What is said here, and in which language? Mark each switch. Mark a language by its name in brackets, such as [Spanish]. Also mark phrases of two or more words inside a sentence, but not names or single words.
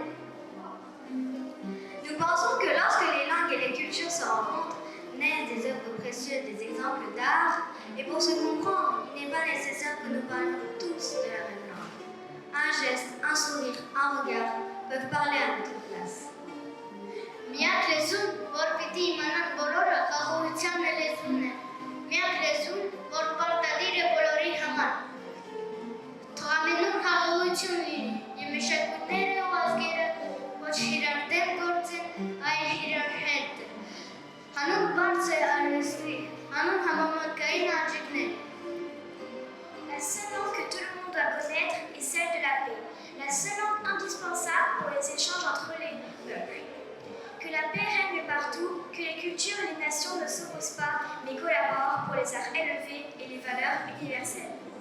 [French] Nous pensons que lorsque les langues et les cultures se rencontrent, naissent des œuvres précieuses, des exemples d'art, et pour se comprendre, il n'est pas nécessaire que nous parlions tous de la même langue. Un geste, un sourire, un regard peuvent parler à notre place. [Armenian] Միակ լեզուն, որ պիտի իմանան բոլորը, խաղաղության լեզուն է։ Միակ լեզուն, որ պարտադիր է բոլորի համար։ Թողամենուն խաղաղություն լինի, եւ մշակույթները ու ազգերը ոչ իրար դեմ գործեն, այլ իրար հետ։ Հանուն բարձր արվեստի, հանուն համամարտկային արժեքներ։ [French] La seule langue que tout le monde doit connaître est celle de la paix, la seule langue indispensable pour les échanges entre les peuples. Que la paix règne partout, que les cultures et les nations ne s'opposent pas, mais collaborent pour les arts élevés et les valeurs universelles.